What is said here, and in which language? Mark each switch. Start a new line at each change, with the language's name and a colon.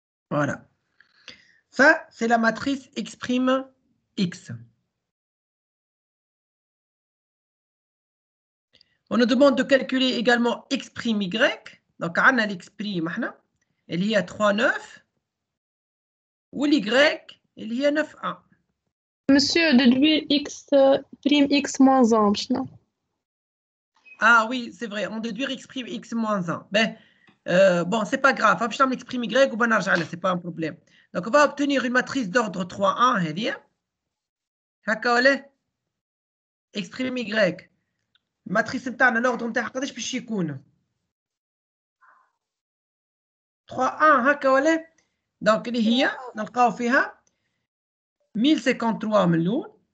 French: Voilà. Ça, c'est la matrice X', X. On nous demande de calculer également X', Y. Donc, on a l'X', il y a 3, 9.
Arabic: والy اللي هي 9a.
French: Monsieur, déduire x prime x moins 1,
Arabic: شنو؟
French: Ah oui, c'est vrai, on déduire x prime x moins 1. Ben, bon, c'est pas grave,
Arabic: باش نعمل x prime y وبا نرجع لها,
French: c'est pas un problème. Donc on va obtenir une matrice d'ordre 3a
Arabic: هذه. هكا ولا
French: x prime y.
Arabic: الماتريس نتاعنا
French: l'ordre
Arabic: نتاعها قداش باش يكون؟ 3a هكا ولا؟ دونك اللي هي نلقاو فيها 1053 من الأول.